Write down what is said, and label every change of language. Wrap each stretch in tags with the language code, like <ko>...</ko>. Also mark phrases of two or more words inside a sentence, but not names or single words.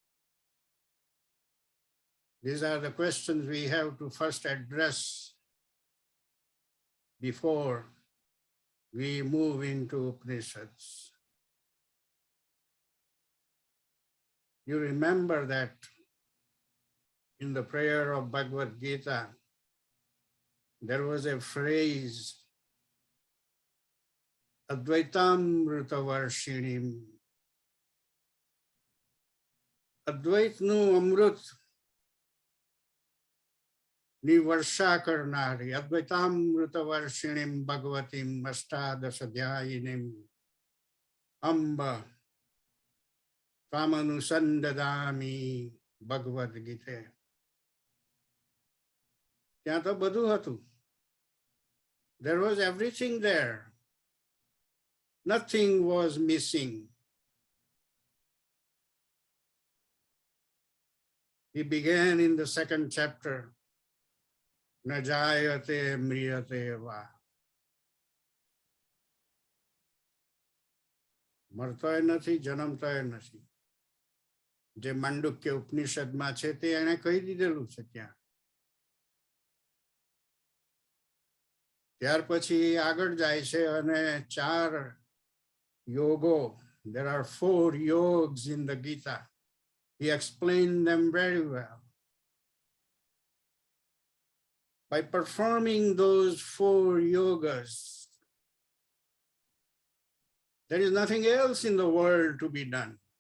<en>These are the questions we have to first address before we move into Upnishads. You remember that in the prayer of Bhagavad Gita, there was a phrase,</en> <sa>अद्वैतम् ऋतवर्षिणीम्.</sa> <gu>અદ્વૈત નુ અમૃત ની વર્ષા કરનારી,</gu> <sa>अद्वैतम् ऋतवर्षिणीम् भगवतीम् अष्टादशाध्यायिनीम् अम्ब तामनुसन्दधामि भगवद् गीता.</sa> <gu>ત્યાં તો બધું હતું.</gu> <en>There was everything there. Nothing was missing. He began in the second chapter,</en> <sa>न जायते म्रियते वा.</sa> <gu>મરતોય નથી, જન્મતોય નથી. જે માંડુક્ય ઉપનિષદમાં છે તે એણે કહી દીધેલું છે ત્યાં. ત્યાર પછી આગળ જાય છે અને 4 યોગો.</gu> <en>There are 4 yogs in the Gita. He explained them very well. By performing those 4 yogas, there is nothing else in the world to be done.</en>